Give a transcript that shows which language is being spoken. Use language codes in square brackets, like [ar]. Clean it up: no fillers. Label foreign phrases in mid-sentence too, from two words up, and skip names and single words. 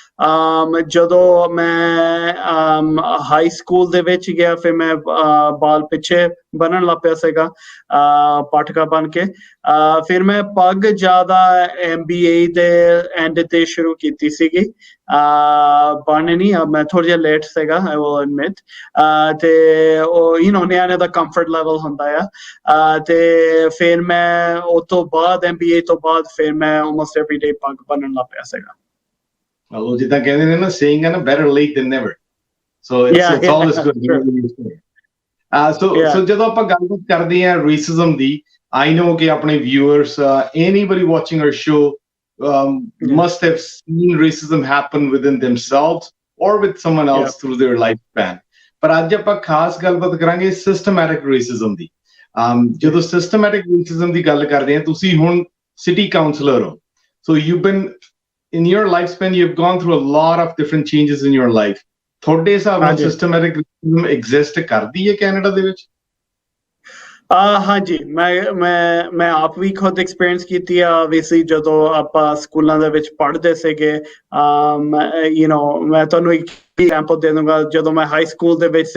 [pa] ਜਦੋਂ ਮੈਂ [en] high school [pa] ਦੇ ਵਿੱਚ ਗਿਆ, ਫਿਰ ਮੈਂ ਬਾਲ ਪਿੱਛੇ ਬੰਨਣ ਲੱਗ ਪਿਆ ਸੀਗਾ, ਪਾਟਕਾ ਬਣ ਕੇ। ਫਿਰ ਮੈਂ ਪੱਗ ਜ਼ਿਆਦਾ MBA ਦੇ ਐਂਡ ਤੇ ਸ਼ੁਰੂ ਕੀਤੀ ਸੀਗੀ ਬੰਨ੍ਹਣੀ। ਮੈਂ ਥੋੜ੍ਹਾ ਜਿਹਾ ਲੇਟ ਸੀਗਾ, [en] I will admit, [pa] ਤੇ ਉਹ ਨਿਆਣੇ ਦਾ [en] comfort level [pa] ਹੁੰਦਾ ਆ। ਤੇ ਫਿਰ ਮੈਂ ਉਹ ਤੋਂ ਬਾਅਦ MBA ਤੋਂ ਬਾਅਦ ਫਿਰ ਮੈਂ [en] almost every day [pa] ਪੱਗ ਬੰਨਣ ਲੱਗ ਪਿਆ ਸੀਗਾ। ਉਹ ਜਿੱਦਾਂ ਕਹਿੰਦੇ ਨੇ ਨਾ, [en] saying ਨਾ better late than never, so it's always good. [pa] So ਜਦੋਂ ਆਪਾਂ ਗੱਲਬਾਤ ਕਰਦੇ ਹਾਂ racism ਦੀ, [en] I know [pa] ਕਿ ਆਪਣੇ viewers, [en] anybody watching our show must have seen racism happen within themselves or with someone else through their lifespan. [pa] ਪਰ ਅੱਜ ਆਪਾਂ ਖਾਸ ਗੱਲਬਾਤ ਕਰਾਂਗੇ [en] systematic racism [pa] ਦੀ। ਜਦੋਂ [en] systematic racism [pa] ਦੀ ਗੱਲ ਕਰਦੇ ਹਾਂ, ਤੁਸੀਂ ਹੁਣ [en] city councillor [pa] ਹੋ, [en] so you've been in your lifespan, you've gone through a lot of different changes in your life. [pa] ਤੁਹਾਡੇ ਹਿਸਾਬ ਨਾਲ [en] systematic racism exist [pa] ਕਰਦੀ ਹੈ ਕੈਨੇਡਾ ਦੇ ਵਿੱਚ? ਹਾਂਜੀ ਮੈਂ ਆਪ ਵੀ ਖੁਦ ਐਕਸਪੀਰੀਅੰਸ ਕੀਤੀ ਆ ਆਬਵੀਅਸਲੀ ਜਦੋਂ ਆਪਾਂ ਸਕੂਲਾਂ ਦੇ ਵਿੱਚ ਪੜ੍ਹਦੇ ਸੀਗੇ ਮੈਂ ਤੁਹਾਨੂੰ ਇੱਕ ਐਗਜ਼ਾਮਪਲ ਦੇ ਦੂੰਗਾ ਜਦੋਂ ਮੈਂ [en] high school [pa] ਦੇ ਵਿੱਚ